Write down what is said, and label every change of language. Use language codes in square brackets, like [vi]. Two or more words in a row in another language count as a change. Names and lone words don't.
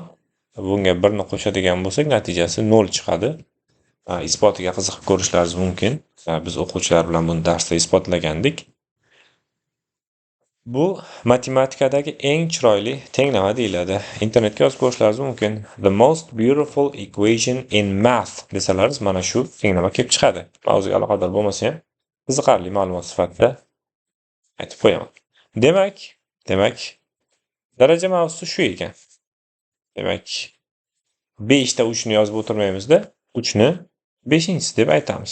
[uz] Bunga 1 ni qo'shadigan bo'lsak, natijasi 0 chiqadi. Isbotiga qiziqib ko'rishlaringiz mumkin. Biz o'quvchilar bilan buni darsda isbotlagandik. Bu matematikadagi eng chiroyli tenglama deyiladi. Internetga yozib ko'rishlaringiz mumkin. [en] The most beautiful equation in math [uz] desalaringiz, mana shu tenglama kelib chiqadi. Mavzuga aloqador bo'lmasa ham qiziqarli ma'lumot sifatida aytib qo'yaman. Demak, Daraja mavzusi shu ekan. Demak, 5 ta uchni yozib o'tirmaymizda, 3 ni 5-inchisi deb aytamiz.